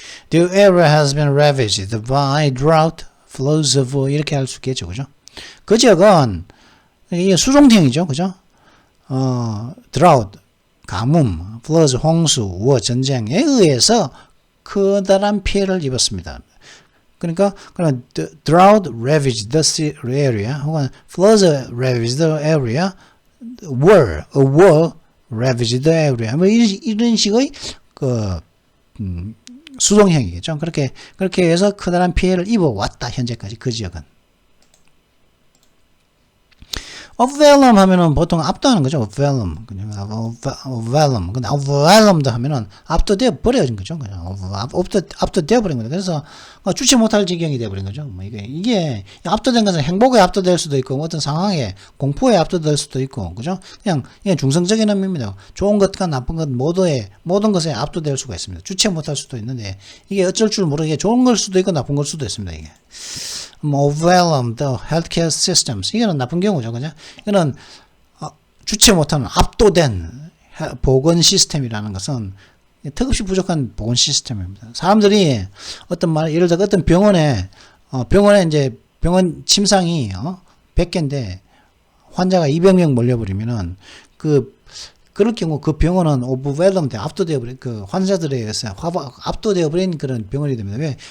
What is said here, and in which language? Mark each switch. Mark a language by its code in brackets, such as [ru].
[en] The area has been ravaged by drought, floods of [ko] 이렇게 할 수 있겠죠, 그죠? 그 지역은 이게 수종태형이죠, 그죠? drought, 가뭄, floods, 홍수, 전쟁에 의해서 커다란 피해를 입었습니다. 그러니까 그냥 [en] drought ravaged the area [ko] 혹은 [en] floods ravaged the area [ko] were ravaged the area 뭐 이런 식의 그 수동형이겠죠. 그렇게 해서 커다란 피해를 입어왔다 현재까지 그 지역은. overwhelm 하면은 보통 압도하는 거죠. overwhelm. 그냥 overwhelm. 근데 overwhelmed 하면은 압도되어 버려진 거죠. 그냥 압도되어 버린 거죠. 그래서 주체 못할 지경이 되어 버린 거죠. 뭐 이게 압도된 것은 행복에 압도될 수도 있고 어떤 상황에 공포에 압도될 수도 있고 그죠? 그냥 중성적인 의미입니다. 좋은 것과 나쁜 것 모든 것에 압도될 수가 있습니다. 주체 못할 수도 있는데 이게 어쩔 줄 모르게 좋은 걸 수도 있고 나쁜 걸 수도 있습니다. 이게. [en] overwhelm the healthcare systems. [ko] 이거는 나쁜 경우죠. 그죠? 이거는 주체 못하는 압도된 보건 시스템이라는 것은 턱없이 부족한 보건 시스템입니다. 사람들이 예를 들어 어떤 병원에 이제 병원 침상이 100개인데 환자가 200명 몰려버리면은 그럴 경우 그 병원은 overwhelmed 압도되어 버린 그 환자들에 의해서 압도되어 버린 그런 병원이 됩니다. 왜?